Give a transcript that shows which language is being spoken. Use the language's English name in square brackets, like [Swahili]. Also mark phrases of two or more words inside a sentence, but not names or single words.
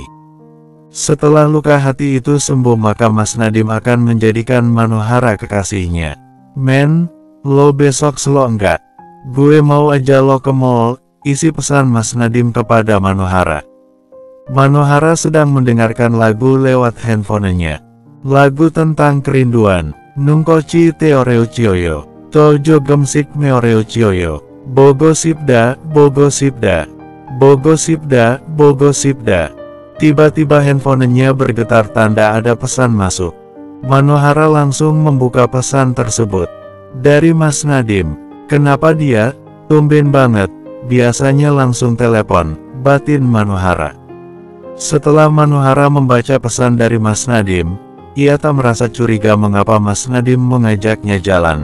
[Indonesian] Setelah luka hati itu sembuh maka Mas Nadim akan menjadikan Manohara kekasihnya. Men, lo besok slow enggak? Gue mau aja lo ke mall, isi pesan Mas Nadim kepada Manohara. Manohara sedang mendengarkan lagu lewat handphonenya. Lagu tentang kerinduan. [Korean] 눈꽃이 떨어져요. 또 조금씩 멀어져요. 보고 싶다, 보고 싶다. 보고 싶다, 보고 싶다. [Indonesian] Tiba-tiba handphonenya bergetar tanda ada pesan masuk. Manohara langsung membuka pesan tersebut. Dari Mas Nadim. Kenapa dia? Tumben banget. Biasanya langsung telepon, batin Manohara. Setelah Manohara membaca pesan dari Mas Nadim, ia tak merasa curiga mengapa Mas Nadim mengajaknya jalan.